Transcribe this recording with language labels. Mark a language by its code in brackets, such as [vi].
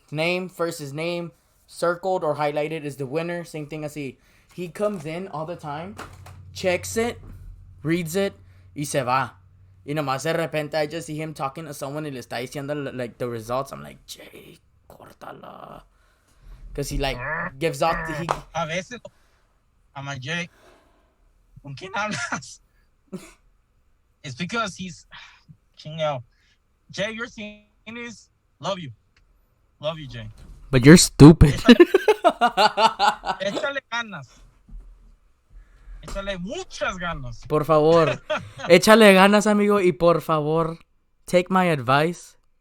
[en] Name, first is name. Circled or highlighted is the winner. Same thing as he comes in all the time, checks it, reads it, [es] y se va. Y nomás de repente [en] I just see him talking to someone [es] y le está diciendo [en] like the results. I'm like, Jay, córtala. Because he like gives off the... [es] A veces, [en] I'm like, [es] Jay, ¿con quién hablas? [en] It's because he's... Chingao. Jay, your thing is, love you. Love you, Jay. But you're stupid. [es] Échale ganas. Échale muchas ganas. Por favor. Échale ganas, amigo. Y por favor, [en] take my advice.